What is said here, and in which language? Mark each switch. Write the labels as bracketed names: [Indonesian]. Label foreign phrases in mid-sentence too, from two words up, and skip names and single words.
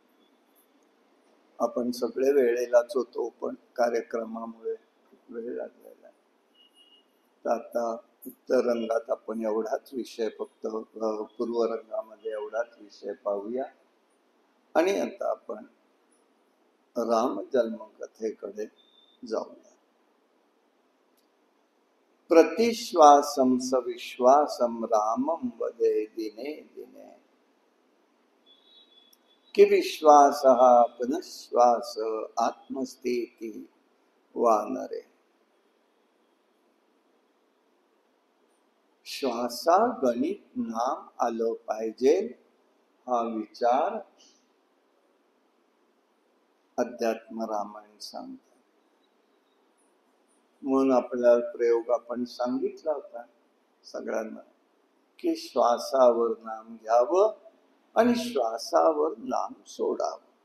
[Marathi] आपण सगळे वेळेलाच होतो, पण कार्यक्रमामुळे वेळ लागलेला आहे. तर आता उत्तर रंगात आपण एवढाच विषय, फक्त पूर्व रंगामध्ये एवढाच विषय पाहूया. आणि आता आपण राम जन्म कथेकडे जाऊया. [Sanskrit] प्रतिश्वासम सविश्वासम रामम वदे दिने दिने, कि विश्वास पुनश्वास आत्मस्थिती वानरे. [Marathi] श्वासा गणित नाम आलं पाहिजे हा विचार अध्यात्म रामायण सांगतात. म्हणून आपल्याला प्रयोग आपण सांगितला होता सगळ्यांना की श्वासावर नाम घ्यावं आणि श्वासावर नाम सोडावं.